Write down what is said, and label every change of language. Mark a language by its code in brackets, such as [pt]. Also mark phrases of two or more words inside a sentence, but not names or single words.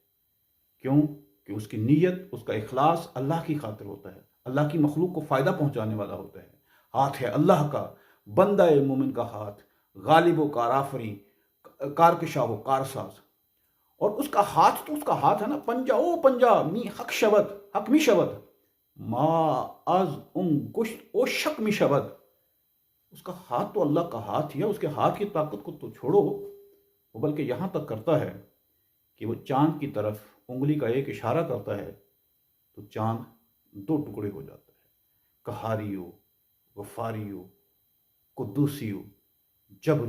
[ur] کیوں؟ کہ اس کی نیت، اس کا اخلاص اللہ کی خاطر ہوتا ہے، اللہ کی مخلوق کو فائدہ پہنچانے والا ہوتا ہے۔ ہاتھ ہے اللہ کا، بندہ مومن کا ہاتھ، غالب و کارآفریں، کارکشا و کارساز۔ اور اس کا ہاتھ تو اس کا ہاتھ ہے نا، [fa] پنجا او پنجا می حق شبد، حق می شبد، ما از گشت او شک می شبد۔ [ur] اس کا ہاتھ تو اللہ کا ہاتھ ہی ہے، اس کے ہاتھ کی طاقت کو تو چھوڑو، وہ بلکہ یہاں تک کرتا ہے کہ وہ چاند کی طرف انگلی کا ایک اشارہ کرتا ہے تو چاند 2 ٹکڑے ہو جاتا ہے۔ قہاری ہو، غفاری ہو، قدوسی ہو، جبر